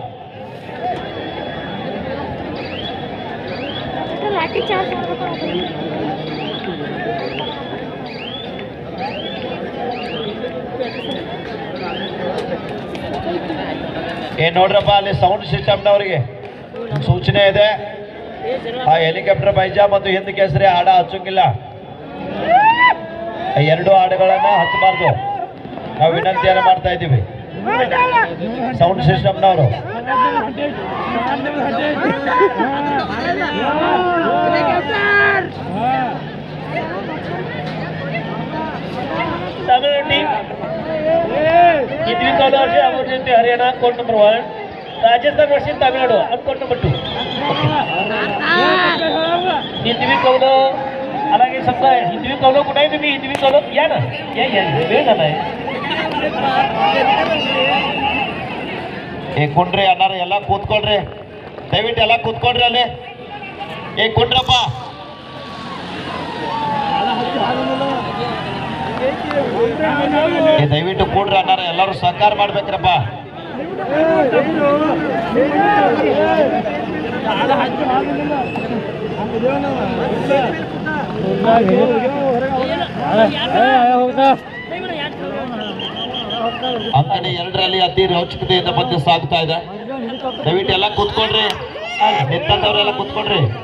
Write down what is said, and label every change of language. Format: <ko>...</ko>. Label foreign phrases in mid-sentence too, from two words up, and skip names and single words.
<kn>ನೋಡ್ರಪ್ಪ, ಅಲ್ಲಿ ಸೌಂಡ್ ಸಿಸ್ಟಮ್ನವರಿಗೆ ಸೂಚನೆ ಇದೆ, ಆ ಹೆಲಿಕಾಪ್ಟರ್ ಪೈಜಾ ಮತ್ತು ಹಿಂದ್ ಕೇಸರಿ ಹಾಡ ಹಚ್ಚಂಗಿಲ್ಲ. 2 ಹಾಡುಗಳನ್ನ ಹಚ್ಚಬಾರ್ದು, ನಾವು ವಿನಂತಿಯನ್ನು ಮಾಡ್ತಾ ಇದ್ದೀವಿ. ಸೌಂಡ್ ಸಿಸ್ಟಮ್ನವರು</kn> <mr>तमिळनाडू टीम हिंदवी कौल वर्षे अमरज्योति हरियाणा कोर्ट नंबर 1 राजस्थान वर्षे तमिळनाडू कोर्ट नंबर 2 हिंदवी कौल అలాగే समजा हिंदवी कौल कुठे आहे तुम्ही हिंदवी कौल या ना या वेळ झाला आहे</mr> <kn>ಕುಂಡ್ರಿ ಅನ್ನಾರ ಎಲ್ಲ ಕೂತ್ಕೊಳ್ರಿ ದಯವಿಟ್ಟು ಎಲ್ಲ ಕೂತ್ಕೊಳ್ರಿ ಅಲ್ಲಿ ಕುಂಡ್ರಪ್ಪ ದಯವಿಟ್ಟು ಕೂಡ್ರಿ ಅನ್ನಾರ ಎಲ್ಲರೂ ಸಹಕಾರ ಮಾಡ್ಬೇಕ್ರಪ್ಪ ಅಂಕಣೆ 2ರಲ್ಲಿ ಅತಿ ರೋಚಕತೆಯಿಂದ ಪಂದ್ಯ ಸಾಗ್ತಾ ಇದೆ ದಯವಿಟ್ಟು ಎಲ್ಲ ಕೂತ್ಕೊಳ್ರಿ ನಿಂತವ್ರೆಲ್ಲ ಕೂತ್ಕೊಳ್ರಿ</kn>